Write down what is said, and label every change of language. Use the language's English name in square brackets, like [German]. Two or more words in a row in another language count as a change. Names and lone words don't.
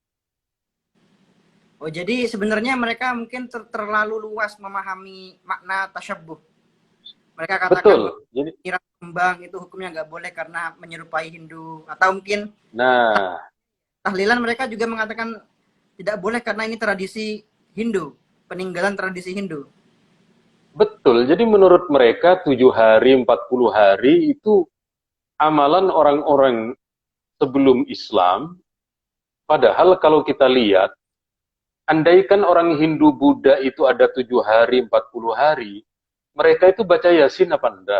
[Indonesian] Oh, jadi sebenarnya mereka mungkin terlalu luas memahami makna tasyabbuh. Mereka katakan bahwa Betul. Jadi, kira kembang itu hukumnya nggak boleh karena menyerupai Hindu. Atau mungkin nah, tahlilan mereka juga mengatakan tidak boleh karena ini tradisi Hindu, peninggalan tradisi Hindu. betul. Jadi menurut mereka 7 hari, 40 hari itu amalan orang-orang sebelum Islam. Padahal kalau kita lihat, andaikan orang Hindu Buddha itu ada 7 hari, 40 hari, mereka itu baca Yasin apa enggak?